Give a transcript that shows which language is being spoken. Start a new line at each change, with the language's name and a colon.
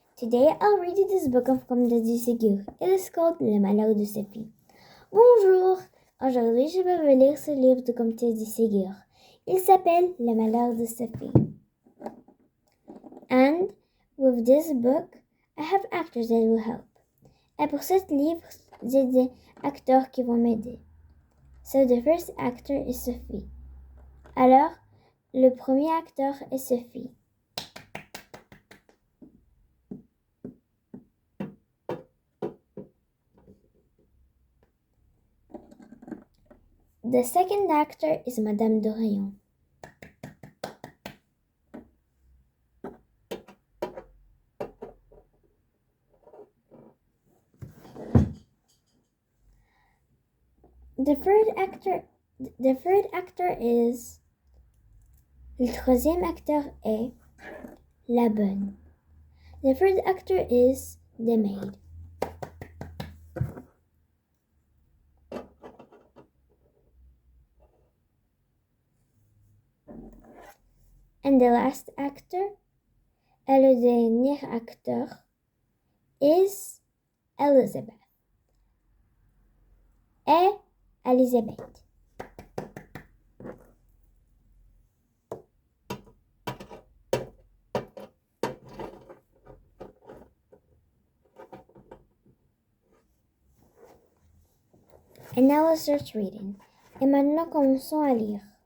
English: Today I'll read you this book of Comte du Ségur. It is called Le Malheur de Sophie.
French: Bonjour! Aujourd'hui, je vais vous lire ce livre de Comte du Ségur. Il s'appelle Le Malheur de Sophie.
English: And with this book, I have actors that will help.
French: Et pour ce livre, j'ai des acteurs qui vont m'aider.
English: So the first actor is Sophie.
French: Alors, le premier acteur est Sophie.
English: The second actor is Madame de Rayon. The third actor is...
French: Le troisième acteur est la bonne.
English: The third actor is the maid. And the last actor,
French: et le dernier acteur,
English: is Elizabeth.
French: Et Elizabeth.
English: And now let's start reading.
French: Et maintenant commençons à lire.